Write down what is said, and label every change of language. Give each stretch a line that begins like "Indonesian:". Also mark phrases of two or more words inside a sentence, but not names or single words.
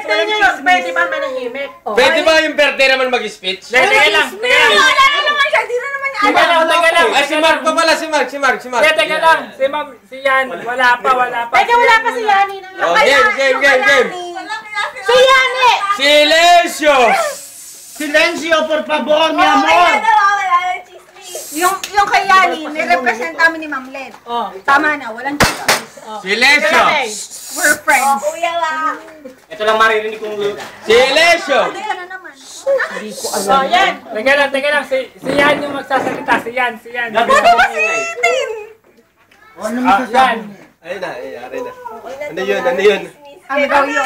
Filipino: Birthday nyo yun. Pwede ba manahimik? Pwede ba yung birthday naman mag-speech? Teka lang. Wala na naman siya. Di na naman niya alam. Teka lang. Ay, si Mark pa pala. Si Mark. Teka lang. Si Yan. Wala pa. Teka, wala pa si Yani na. Oh, game. Si Yani! Silencio!
Spanish: Silencio, por favor, mi amor!
Filipino: Wala na chismis. Yung kay Yani, nirepresent namin ni Ma'am Led. Tama na, walang chismis. Silencio!
English: We're friends.
Filipino: Kuya lang. Ito lang maririnig kong Silencio! Hindi ka na naman. Yan. Teka lang. Si Yan yung magsasalita. Si Yan. Gabi na po ingay. Ano masasabi niya? Ayun na. Ano yun? Ano daw yun?